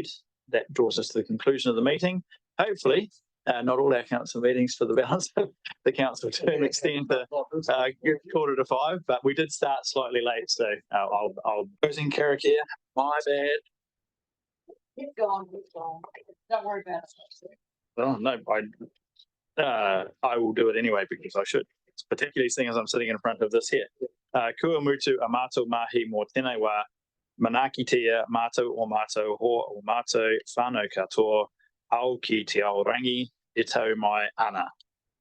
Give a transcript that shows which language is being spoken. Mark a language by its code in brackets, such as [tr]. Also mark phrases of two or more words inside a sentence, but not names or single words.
[en] That draws us to the conclusion of the meeting. Hopefully, not all our council meetings for the balance of the council term extend to 4:45, but we did start slightly late, so I'll closing Carrick here. My bad. Keep going, keep going. Don't worry about it. Well, no, I will do it anyway because I should. Particularly seeing as I'm sitting in front of this here. [mi] Kua mutu a mātou mahi mō tēnei wā, manakitia mātou o mātou ho o mātou whānau katoa, au ki te aorangi, e tau mai ana.